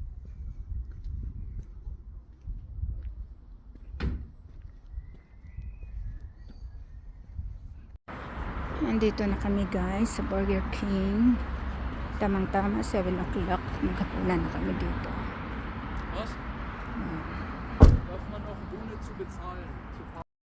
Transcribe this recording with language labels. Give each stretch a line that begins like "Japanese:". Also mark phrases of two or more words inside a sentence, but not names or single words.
Filipino: Nandito na kami guys sa Burger King. Tamang-tama 7 o'clock. Maghapunan na kami dito.
German: Was? Darf man auch ohne zu bezahlen zu fahren?